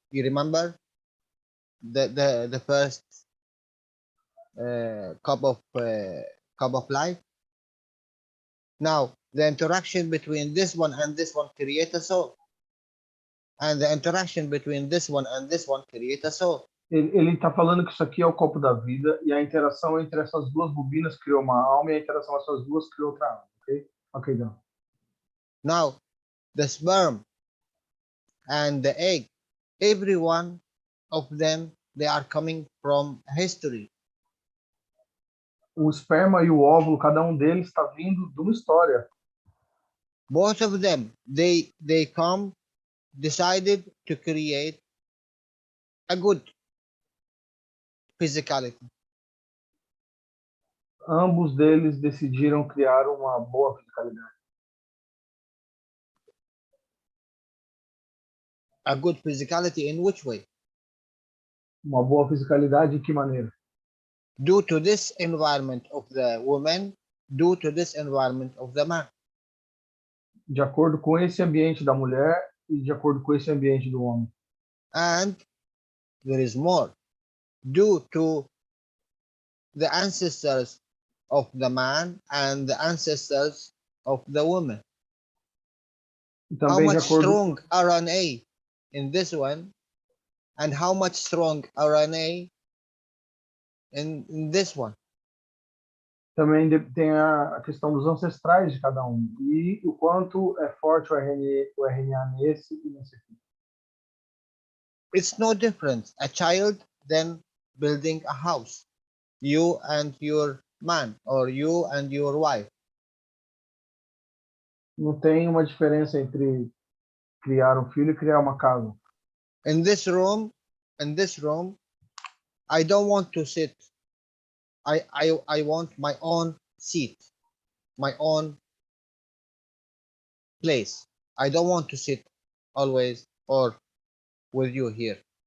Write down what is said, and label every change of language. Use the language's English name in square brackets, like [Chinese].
[English] You remember the first cup of life? Now, the interaction between this one and this one create a soul. And the interaction between this one and this one create a soul. [Portuguese] Ele está falando que isso aqui é o copo da vida e a interação entre essas duas bobinas criou uma alma e a interação essas duas criou outra alma, ok? Ok, então. [English] Now, the sperm and the egg, every one of them, they are coming from history. [Portuguese] O esperma e o óvulo, cada um deles está vindo de uma história. [English] Both of them, they decided to create a good physicality. [Portuguese] Ambos deles decidiram criar uma boa fisicalidade. [English] A good physicality in which way? [Portuguese] Uma boa fisicalidade de que maneira? [English] Due to this environment of the woman, due to this environment of the man. [Portuguese] De acordo com esse ambiente da mulher e de acordo com esse ambiente do homem. [English] And there is more. Due to the ancestors of the man and the ancestors of the woman. [Portuguese] E [English] How [Portuguese] também de [English] much [Portuguese] acordo [English] strong RNA in this one and how much strong RNA in this one. [Portuguese] Também tem a questão dos ancestrais de cada um e o quanto é forte o RNA nesse e nesse aqui. [English] It's no different. A child than building a house. You and your man or you and your wife. [Portuguese] Não tem uma diferença entre criar um filho e criar uma casa. [English] In this room, I don't want to sit. I want my own seat, my own place. I don't want to sit always or with you here.